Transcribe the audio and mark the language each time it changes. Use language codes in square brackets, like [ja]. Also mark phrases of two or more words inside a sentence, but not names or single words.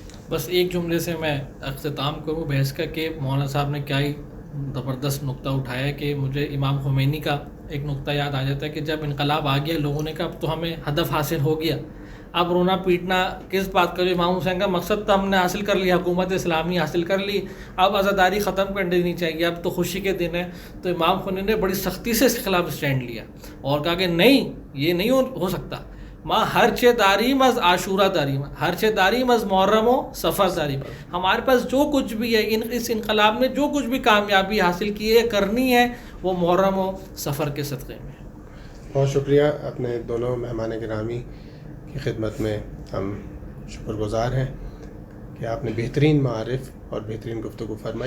[ur] بس ایک جملے سے میں اختتام کروں بحث کا کہ مولانا صاحب نے کیا ہی زبردست نقطہ اٹھایا ہے کہ مجھے امام خمینی کا ایک نقطہ یاد آ جاتا ہے کہ جب انقلاب آ گیا لوگوں نے کہا اب تو ہمیں ہدف حاصل ہو گیا، اب رونا پیٹنا کس بات کا، جو امام حسین کا مقصد تو ہم نے حاصل کر لیا، حکومت اسلامی حاصل کر لی، اب عزاداری ختم کر دینی چاہیے، اب تو خوشی کے دن ہے. تو امام خمینی نے بڑی سختی سے اس کے خلاف اسٹینڈ لیا اور کہا کہ نہیں، یہ نہیں ہو سکتا. [fa] ماں ہر چے داریم از عاشورہ داریم، ہر چے داریم از محرم و صفر داریم. [ur] ہمارے پاس جو کچھ بھی ہے اس انقلاب نے جو کچھ بھی کامیابی حاصل کی ہے کرنی ہے وہ محرم و صفر کے صدقے میں. بہت شکریہ. اپنے دونوں مہمان گرامی کی خدمت میں ہم شکر گزار ہیں کہ آپ نے بہترین معارف اور بہترین گفتگو فرمائی.